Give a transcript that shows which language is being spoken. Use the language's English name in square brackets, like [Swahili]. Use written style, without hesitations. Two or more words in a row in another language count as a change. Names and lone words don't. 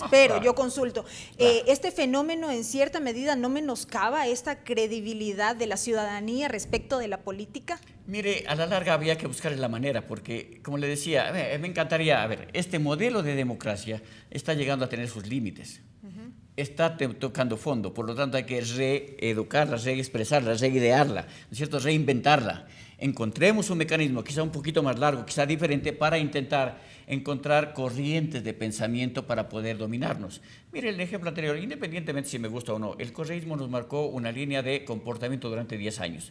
[Spanish] Pero claro, yo consulto, ¿este fenómeno en cierta medida no menoscaba esta credibilidad de la ciudadanía respecto de la política? Mire, a la larga había que buscar la manera, porque, como le decía, me encantaría, este modelo de democracia está llegando a tener sus límites. Está tocando fondo, por lo tanto hay que reeducarla, reexpresarla, reidearla, ¿no es cierto?, reinventarla. Encontremos un mecanismo quizá un poquito más largo, quizá diferente, para intentar encontrar corrientes de pensamiento para poder dominarnos. Mire, el ejemplo anterior, independientemente si me gusta o no, el correísmo nos marcó una línea de comportamiento durante 10 años.